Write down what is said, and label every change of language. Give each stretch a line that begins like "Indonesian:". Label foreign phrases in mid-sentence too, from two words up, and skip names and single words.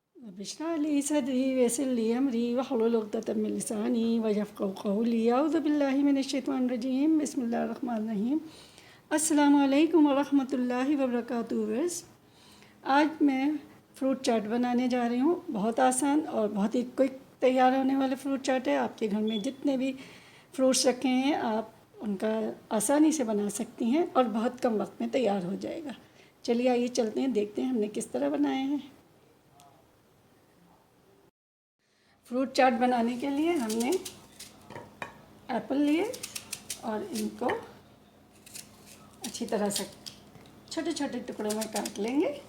Arabic: رب اشرح لي صدري ويسر لي أمري واحلل عقدة من لساني يفقهوا قولي أعوذ بالله من الشيطان الرجيم بسم الله الرحمن الرحيم. السلام عليكم ورحمة الله وبركاته.
Hindi: आज मैं फ़्रूट चाट बनाने जा रही हूँ। बहुत आसान और बहुत ही क्विक तैयार होने वाले फ़्रूट चाट है। आपके घर में जितने भी फ्रूट्स रखे हैं आप उनका आसानी से बना सकती हैं और बहुत कम वक्त में तैयार हो जाएगा। चलिए आइए चलते हैं, देखते हैं हमने किस तरह बनाए हैं। फ्रूट चाट बनाने के लिए हमने एप्पल लिए और इनको अच्छी तरह से छोटे छोटे टुकड़ों में काट लेंगे।